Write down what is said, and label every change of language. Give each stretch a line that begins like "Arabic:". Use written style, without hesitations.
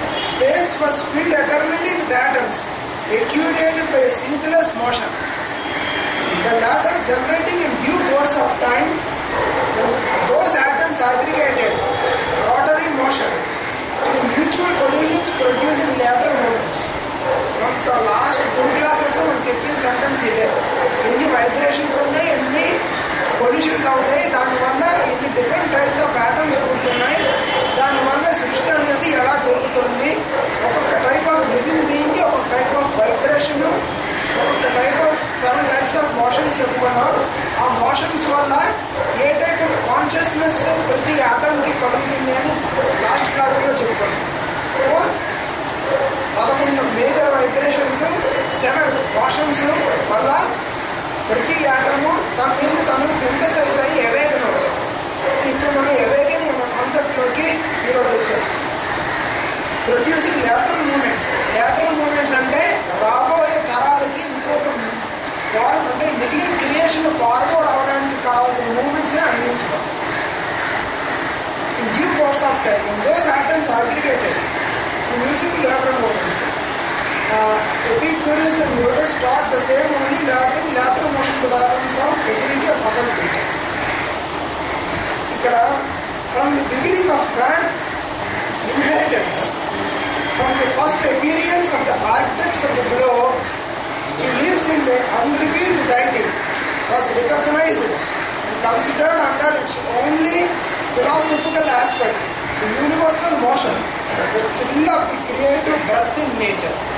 English: Space was filled eternally with atoms, actuated by a ceaseless motion. The latter generating in due course of time, those atoms aggregated, rotary motion, in mutual collisions producing lateral movements. From the last 2 classes
Telugu: మనం చెప్పిన sentence ఇదే. ఎన్ని vibrations ఉన్నాయి, ఎన్ని pollutions అవుతాయి, దానివల్ల ఎన్ని different types of patterns పుడుతున్నాయి, దానివల్ల సృష్టి అనేది ఎలా జరుగుతుంది, ఒక్కొక్క టైప్ ఆఫ్ లివింగ్ బీయింగ్కి ఒక్కొక్క టైప్ ఆఫ్ వైబ్రేషన్, ఒక్కొక్క type of 7 types of motions చెప్పుకున్నాం. ఆ మోషన్స్ వల్ల ఏ టైప్ ఆఫ్ కాన్షియస్నెస్ ప్రతి ఆటంకి కలుగుతుంది అని లాస్ట్ క్లాస్లో చెప్పుకున్నాం. సో 11 మేజర్ వైబ్రేషన్స్, 7 మోషన్స్ వల్ల ప్రతి ఆటము తను సింథసైజ్ అయ్యి ఎవేగన్ అవుతుంది. సో ఇప్పుడు మనం ఎవేగన్ అనే కాన్సెప్ట్లోకి ఈరోజు వచ్చాం. ప్రొడ్యూసింగ్ లేటరల్ మూమెంట్స్ అంటే రాబోయే తరాలకి ఇంకొక ఫార్మ్, అంటే మిగిలిన క్రియేషన్ ఫార్వర్డ్ అవడానికి కావాల్సిన మూమెంట్స్ని అందించడం.
English: In due course of time those atoms aggregated producing lateral movements. Epicurus and Newton taught the same only lateral motion to the atoms of definity of other nature. ఇక్కడ from the beginning of man inheritance, from the first appearance of the architects of the globe, he lives in the unrevealed deity, was recognized and considered under its only philosophical aspect, the universal motion, the thrill of the creative breath in nature.